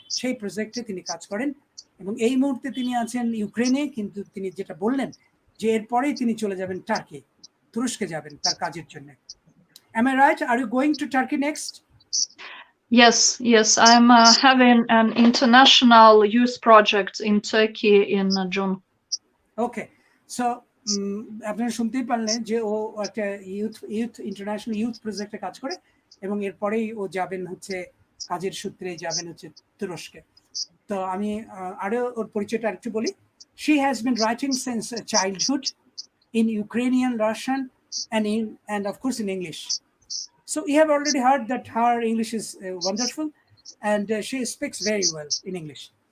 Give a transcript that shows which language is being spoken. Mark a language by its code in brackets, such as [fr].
[bn] সেই প্রজেক্টে তিনি কাজ করেন, এবং এই মুহূর্তে তিনি আছেন ইউক্রেনে। কিন্তু তিনি যেটা বললেন যে এরপরেই তিনি চলে যাবেন টার্কি, তুরস্কে যাবেন তার কাজের জন্য। [en] Am I right? Are you going to Turkey next? Yes. I'm having an international youth project in Turkey in June. Okay. [bn] So আপনারা শুনতেই পারলেন যে ও একটা ইন্টারন্যাশনাল ইউথ প্রজেক্টে কাজ করে, এবং এরপরেই ও যাবেন হচ্ছে কাজের সূত্রে যাবেন হচ্ছে তুরস্কে। তো আমি আরো ওর পরিচয়টা আরেকটু বলি। [en] She has been writing since childhood in Ukrainian, Russian, and of course in English. So you have already heard that her English is wonderful, and she speaks very well in English.